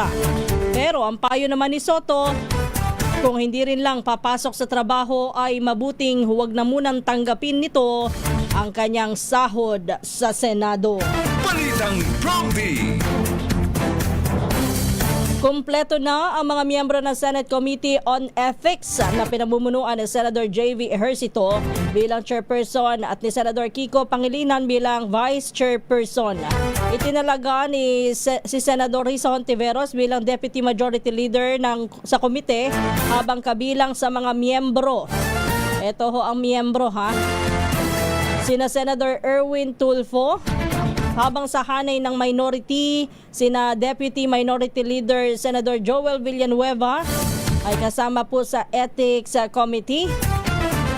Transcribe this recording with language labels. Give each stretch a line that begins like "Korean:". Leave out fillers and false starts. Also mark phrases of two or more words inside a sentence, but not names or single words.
Filipino: Pero ang payo naman ni Soto, kung hindi rin lang papasok sa trabaho ay mabuting huwag na munang tanggapin nito ang kanyang sahod sa Senado. Balitang Prompty. Kumpleto na ang mga miyembro ng Senate Committee on Ethics na pinamumunuan ni Senator J.V. Ejercito bilang chairperson at ni Senator Kiko Pangilinan bilang vice chairperson. Itinalaga si Senador Risa Hontiveros bilang deputy majority leader sa komite habang kabilang sa mga miyembro. Ito ho ang miyembro sina Senator Erwin Tulfo, habang sa hanay ng minority, sina Deputy Minority Leader Senator Joel Villanueva ay kasama po sa Ethics Committee.